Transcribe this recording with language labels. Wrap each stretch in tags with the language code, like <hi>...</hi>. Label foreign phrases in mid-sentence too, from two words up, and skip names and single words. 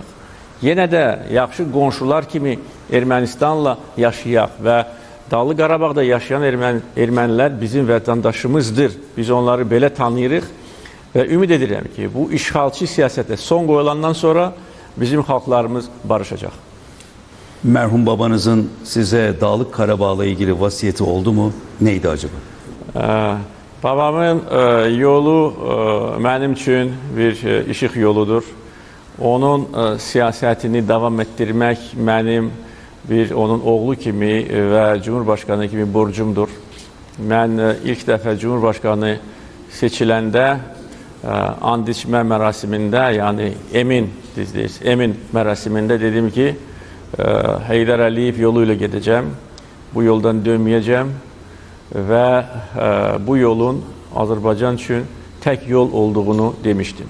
<az>Yenə də yaxşı qonşular kimi Ermənistanla yaşayaq və Dağlı Qarabağda yaşayan ermənilər bizim vətəndaşımızdır. Biz onları belə tanıyırıq və ümid edirəm ki, bu işğalçı siyasətə son qoyulandan sonra bizim xalqlarımız barışacaq.</az> <tr>Merhum babanızın size Dağlık Karabağ'la ilgili vasiyeti oldu mu? Neydi acaba?</tr> <az>Babamın yolu mənim üçün bir işıq yoludur. Onun siyasətini davam etdirmək mənim bir onun oğlu kimi və Cumhurbaşkanı kimi borcumdur. Mən ilk dəfə Cumhurbaşkanı seçiləndə and içmə mərasimində, yəni emin mərasimində dedim ki, Heydər Əliyev yolu ilə gedəcəm, bu yoldan dönməyəcəm və bu yolun Azərbaycan üçün tək yol olduğunu demişdim.</az>